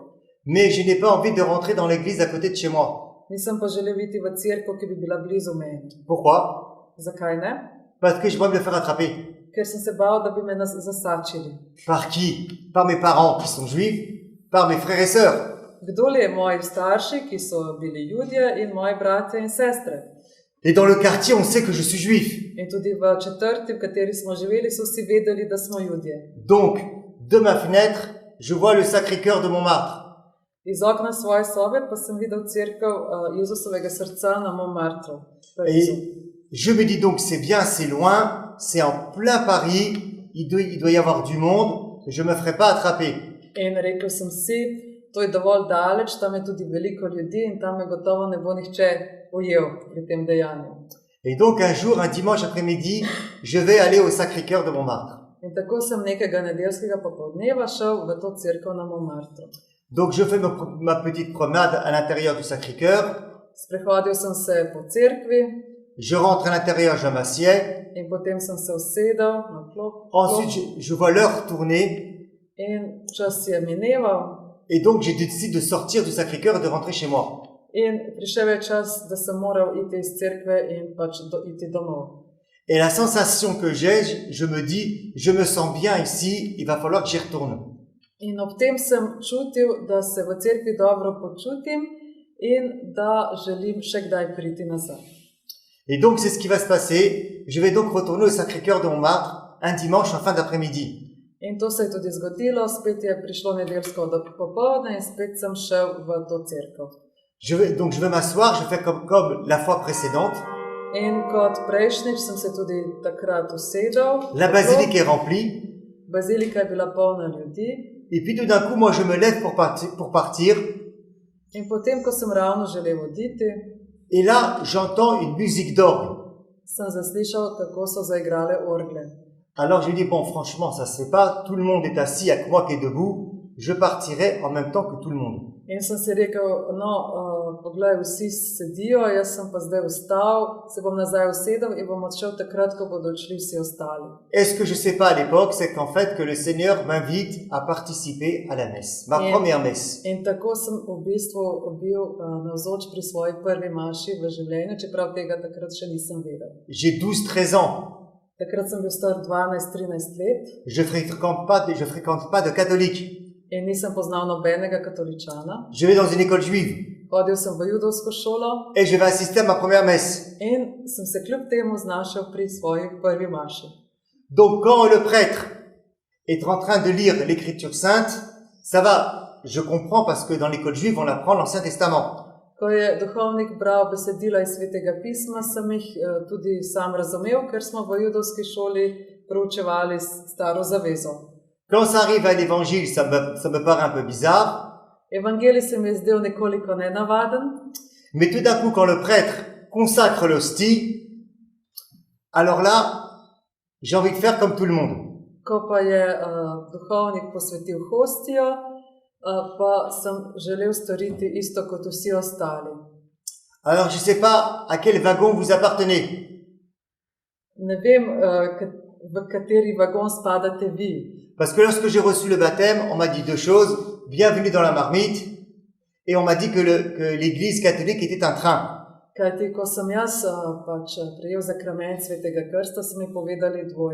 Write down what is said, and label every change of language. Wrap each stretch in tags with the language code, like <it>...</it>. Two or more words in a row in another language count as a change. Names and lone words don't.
<fr>Mais je n'ai pas envie de rentrer dans l'église à côté de chez moi.</fr> <sl>Nisem pa želel iti v cerkev, ki bi bila blizu meni.</sl> <fr>Pourquoi?</fr> <sl>Zakaj ne?</sl> <fr>Parce que je vais me le faire attraper.</fr> <sl>Ker sem se bal, da bi me zasačili.</sl> <fr>Par qui? Par mes parents qui sont juifs, par mes frères et sœurs.</fr> <sl>Kdo li je moji starši, ki so bili Judje, in moji bratje in sestre?</sl> <fr>Et dans le quartier, on sait que je suis juif.</fr> <sl>In tudi v četrti, v kateri smo živeli, so vsi vedeli, da smo Judje.</sl> <fr>Donc, de ma fenêtre, je vois le Sacré-Cœur de Montmartre.</fr> <sl>Iz okna svoje sobe pa sem videl cerkev Jezusovega srca na Montmartru.</sl> <fr>Et je me dis donc, c'est bien, c'est loin, c'est en plein Paris, il doit y avoir du monde, je me ferai pas attraper.</fr> <sl>In rekel sem si, to je dovolj daleč, tam je tudi veliko ljudi in tam me gotovo ne bo nihče ujel pri tem dejanju.</sl> <fr>Et donc, un jour, un dimanche après-midi, je vais aller au Sacré-Cœur de Montmartre.</fr> <sl>In tako sem nekega nedeljskega popoldneva šel v to cerkev na Montmartru.</sl> <fr>Donc, je fais ma petite promenade à l'intérieur du Sacré-Cœur.</fr> <sl>Sprehodil sem se po cerkvi</sl> <fr>Je rentre à l'intérieur, je m'assieds.</fr> <sl>in potem sem se usedel na klop.</sl> <fr>Ensuite, je vois l'heure tourner.</fr> <sl>In čas je mineval</sl> <fr>Et donc, j'ai décidé de sortir du Sacré-Cœur et de rentrer chez moi.</fr> <sl>in prišel je čas, da sem moral iti iz cerkve in pač iti domov.</sl> <fr>Et la sensation que j'ai, je me dis, je me sens bien ici, il va falloir que j'y retourne.</fr> <sl>In ob tem sem čutil, da se v cerkvi dobro počutim in da želim še kdaj priti nazaj.</sl> <fr>Et donc, c'est ce qui va se passer. Je vais donc retourner au Sacré-Cœur de Montmartre un dimanche en fin d'après-midi.</fr> <sl>In to se je tudi zgodilo, spet je prišlo nedeljsko popoldne in spet sem šel v to cerkev.</sl> <fr>Donc, je vais m'asseoir, je fais comme la fois précédente.</fr> <sl>In kot prejšnjič sem se tudi takrat usedel.</sl> <fr>La basilique est remplie.</fr> <sl>Bazilika je bila polna ljudi.</sl> <fr>Et puis, tout d'un coup, moi, je me lève pour partir.</fr> <sl>In potem, ko sem ravno želel oditi,</sl> <fr>Et là, j'entends une musique d'orgue.</fr> <sl>sem zaslišal, kako so zaigrale orgle.</sl> <fr>Alors, je dis, bon, franchement, ça se fait pas. Tout le monde est assis avec moi qui est debout. Je partirai en même temps que tout le monde.</fr> <sl>In sem si rekel, no, poglej, vsi sedijo, jaz sem pa zdaj vstal, se bom nazaj usedel in bom odšel takrat, ko bodo odšli vsi ostali.</sl> <fr>Et ce que je sais pas à l'époque, c'est qu'en fait, que le Seigneur m'invite à participer à la messe. Ma première messe.</fr> <sl>In tako sem v bistvu bil navzoč pri svoji prvi maši v življenju, čeprav tega takrat še nisem vedel.</sl> <fr>J'ai 12-13 ans.</fr> <sl>Takrat sem bil star 12-13 let</sl> <fr>Je fréquente pas de catholiques.</fr> <sl>in nisem poznal nobenega katoličana.</sl> <fr>Je vais dans une école juive.</fr> <sl>Hodil sem v judovsko šolo</sl> <fr>Et je vais assister à ma première messe.</fr> <sl>in sem se kljub temu znašel pri svoji prvi maši.</sl> <fr>Donc, quand le prêtre est en train de lire l'écriture sainte, ça va je comprends parce que dans l'école juive, on apprend l'Ancien Testament.</fr> <sl>Ko je duhovnik bral besedila iz Svetega pisma, sem jih tudi sam razumel, ker smo v judovski šoli proučevali Staro zavezo.</sl> <fr>Quand ça arrive à l'évangile, ça me paraît un peu bizarre.</fr> <sl>Evangelij se mi je zdel nekoliko nenavaden,</sl> <fr>Mais tout d'un coup, quand le prêtre consacre l'hostie, alors là, j'ai envie de faire comme tout le monde.</fr> <sl>ko pa je duhovnik posvetil hostijo, pa sem želel storiti isto kot vsi ostali.</sl> <fr>Alors, je ne sais pas à quel wagon vous appartenez.</fr> <sl>Ne vem, v kateri vagon spadate vi.</sl> <fr>Parce que lorsque j'ai reçu le baptême, on m'a dit deux choses. Bienvenue dans la marmite. Et on m'a dit que l'église catholique était un train.</fr> <sl>Kajti, ko sem jaz prejel zakrament Svetega krsta, so mi povedali dvoje.</sl>